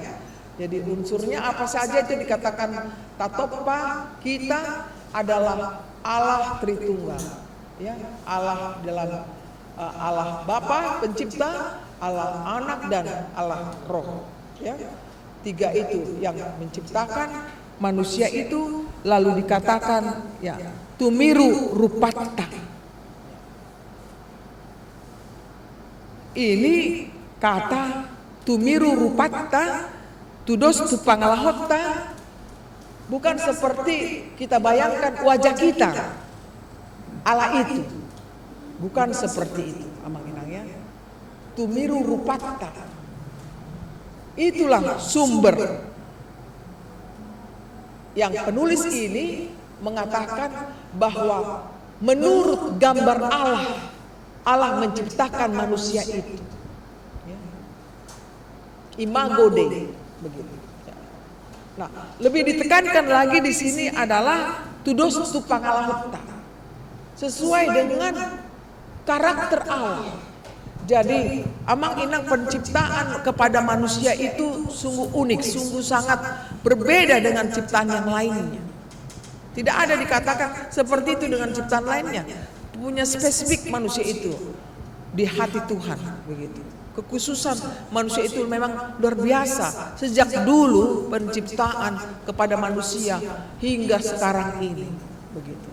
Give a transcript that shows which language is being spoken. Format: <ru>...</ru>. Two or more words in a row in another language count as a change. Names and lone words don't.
<id>Jadi unsurnya apa saja itu dikatakan tatopa, kita adalah Allah Tritunggal, ya, Allah dalam Allah Bapa pencipta, Allah Anak dan Allah Roh, ya. Tiga itu yang menciptakan manusia itu, lalu dikatakan, ya,</id> <bbc>tumiru rupata.</bbc> <id>Ini kata</id> <bbc>tumiru rupata tudos tu pangalahota</bbc> <id>bukan seperti kita bayangkan wajah kita Allah itu, bukan seperti itu</id> <bbc>Amang Inang,</bbc> <id>ya.</id> <bbc>Tumiru rupata,</bbc> <id>itulah sumber yang penulis ini mengatakan bahwa menurut gambar Allah, Allah menciptakan manusia itu,</id> <la>Imago Dei,</la> <id>begitu. Nah, lebih ditekankan lagi di sini adalah</id> <bbc>tudos tu pangalahutta,</bbc> <id>sesuai dengan karakter Allah. Jadi</id> <bbc>amang inang</bbc> <id>penciptaan kepada manusia itu sungguh unik, sungguh sangat berbeda dengan ciptaan yang lainnya. Tidak ada dikatakan seperti itu dengan ciptaan lainnya. Punya spesifik manusia itu di hati Tuhan, begitu. Kekhususan manusia itu memang luar biasa sejak dulu penciptaan kepada manusia hingga sekarang ini, begitu.</id>